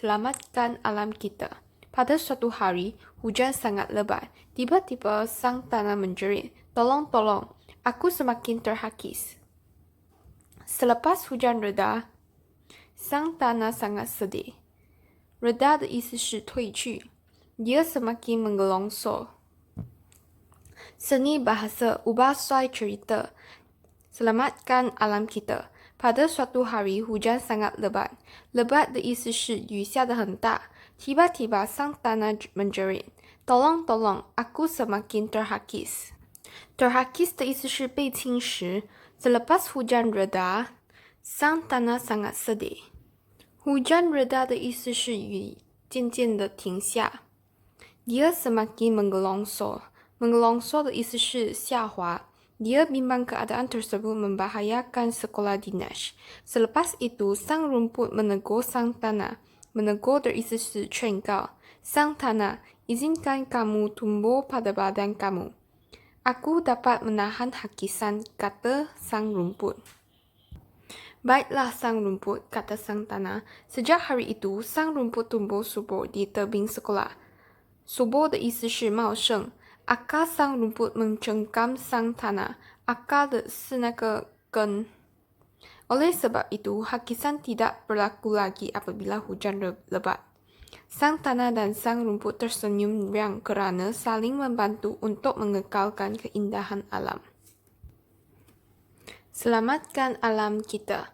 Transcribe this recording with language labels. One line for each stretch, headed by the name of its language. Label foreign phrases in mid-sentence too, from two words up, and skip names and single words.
Malay: Selamatkan alam kita. Pada suatu hari, hujan sangat lebat. Tiba-tiba sang tanah menjerit, "Tolong, tolong, aku semakin terhakis." Selepas hujan reda, sang tanah sangat sedih.
Chinese: Reda 的意思是退去，
Malay: dia semakin menggelongsor. Seni bahasa ubah suai cerita. Selamatkan alam kita. Pada suatu hari, hujan sangat lebat. Lebat
Chinese: 的意思是雨下得很大。
Malay: Tiba-tiba sang tanah menjerit, "Tolong, tolong, aku semakin terhakis." Terhakis
Chinese: 的意思是被侵蚀。
Malay: Selepas hujan reda, sang tanah sangat sedih. Hujan reda
Chinese: 的意思是雨渐渐的停下。
Malay: Dia semakin menggelongsor. Menggelongsor
Chinese: 的意思是下滑。
Malay: Dia bimbang keadaan tersebut membahayakan sekolah Dinesh. Selepas itu, sang rumput menegur sang tanah. Menegur
Chinese: 的意思是劝告。
Malay: Sang tanah, izinkan kamu tumbuh pada badan kamu. Aku dapat menahan hakisan, kata sang rumput. Baiklah sang rumput, kata sang tanah. Sejak hari itu, sang rumput tumbuh subur di tebing sekolah. Subur
Chinese: 的意思是茂盛。
Malay: Akar sang rumput mencengkam sang tanah. Akar
Chinese: 的是那个根。
Malay: Oleh sebab itu, hakisan tidak berlaku lagi apabila hujan lebat. Sang tanah dan sang rumput tersenyum riang kerana saling membantu untuk mengekalkan keindahan alam. Selamatkan alam kita.